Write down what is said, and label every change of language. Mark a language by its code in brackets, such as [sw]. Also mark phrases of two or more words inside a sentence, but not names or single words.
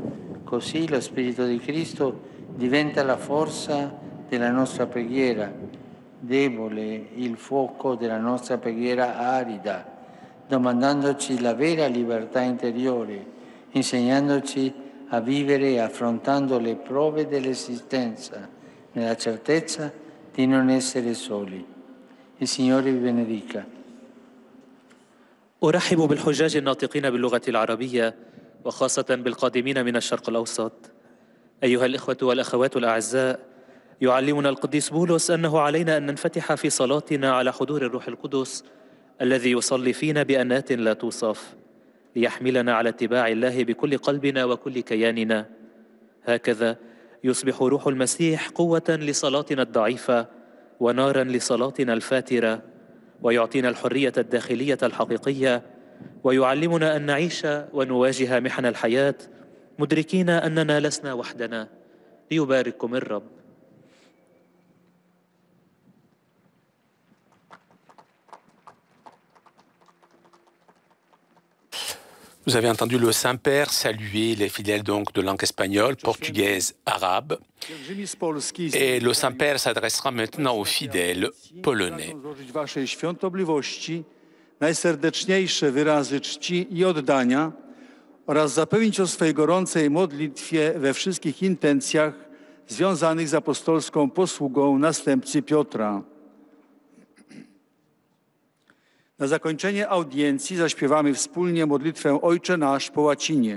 [it] Così lo Spirito di Cristo diventa la forza della nostra preghiera, debole il fuoco della nostra preghiera arida, domandandoci la vera libertà interiore, insegnandoci a vivere affrontando le prove dell'esistenza, nella certezza di non essere soli. Il Signore vi benedica. [ar] أرحب بالحجاج الناطقين باللغة العربية وخاصة بالقادمين من الشرق الأوسط. أيها الإخوة والأخوات الأعزاء، يعلمنا القديس بولس أنه علينا أن ننفتح في صلاتنا على حضور الروح القدس الذي يصلي فينا بأنات لا توصف، ليحملنا على اتباع الله بكل قلبنا وكل كياننا. هكذا يصبح روح المسيح قوة لصلاتنا الضعيفة ونارا لصلاتنا الفاترة، ويعطينا الحرية الداخلية الحقيقية، ويعلمنا أن نعيش ونواجه محن الحياة مدركين أننا لسنا وحدنا. ليبارككم الرب. [fr] Vous avez entendu le Saint-Père saluer les fidèles donc de langue espagnole, portugaise, arabe. Et le Saint-Père s'adressera maintenant aux fidèles polonais. [pl] Waszej świątobliwości najserdeczniejsze wyrazy czci i oddania oraz zapewnić o swej gorącej modlitwie we wszystkich intencjach związanych z apostolską posługą następcy Piotra. Na zakończenie audiencji zaśpiewamy wspólnie modlitwę Ojcze Nasz po łacinie.